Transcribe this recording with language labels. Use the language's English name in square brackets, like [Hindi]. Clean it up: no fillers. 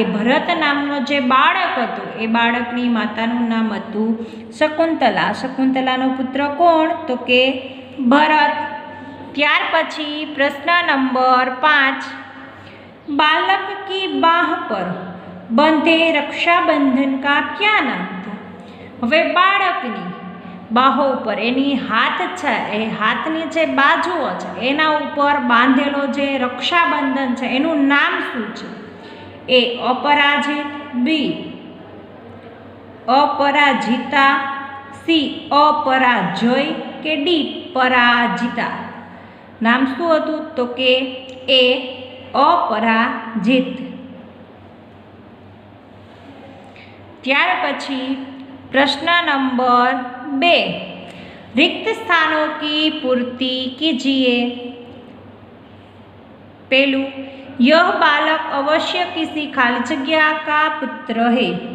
[Gujarati] એ ભરત નામનો જે બાળક હતો એ બાળકની માતાનું નામ હતું શકુંતલા। શકુંતલાનો પુત્ર કોણ? તો કે ભરત। ત્યાર પછી પ્રશ્ન નંબર 5, [Hindi] बालक की बाह पर बंधे रक्षाबंधन का क्या नाम था? [Gujarati] હવે બાળકની બાહો ઉપર એની હાથ છે એ હાથની જે બાજુઓ છે એના ઉપર બાંધેલો જે રક્ષાબંધન છે એનું નામ શું છે? [Hindi] એ अपराजित, बी अपराजिता, सी अपराजय के डी पराजिता? [Gujarati] नाम શું હતું? તો કે એ अपराजित। ત્યાર પછી [Hindi] प्रश्न नंबर 2, रिक्त स्थानों की पूर्ति कीजिए। पहलू, यह बालक अवश्य किसी खाली जगह का पुत्र है।